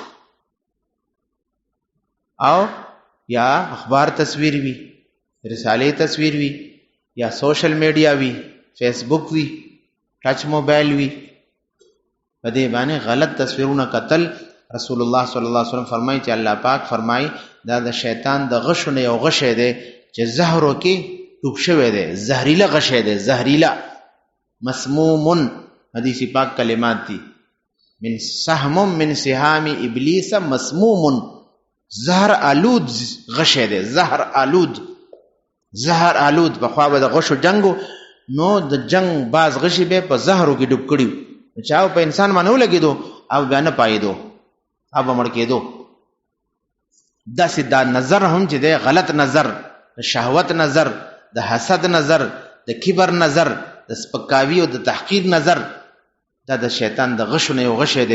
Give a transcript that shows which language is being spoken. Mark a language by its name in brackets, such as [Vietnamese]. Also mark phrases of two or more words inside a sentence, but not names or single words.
[Pashto] او یا اخبار تصویر وی، رساله تصویر وی، یا [English] social media [Pashto] وی، فیس بک وی، [English] touch mobile [Pashto] وی، په دې باندې غلط تصویرونه قتل. [Arabic] رسول الله صلی الله علیه وسلم [Pashto] فرمایي چې الله پاک فرمایي دا د شیطان د غشو نه یو غش دی چې زهرو کې ټوب شوی دی. زهريله غش دی، زهريله مسموم. حدیث پاک کلمات دي، [Arabic] من سهم من سهام ابلیس مسموم. [Pashto] زهر آلود غش دی، زهر آلود، زهر آلود. په خوا به د غشو جنگو نو د جنگ باز غشي به په زهرو کې ډوب کړیو، چاو په انسان باندې ولګیدو او بیا نه پایدو او مړ کېدو. داسې دا نظر هم چې دی غلط نظر، د شهوت نظر، د حسد نظر، د کبر نظر، د سپکاوي او د تحقیر نظر، دا د شیطان د غشو نه یو غش دی.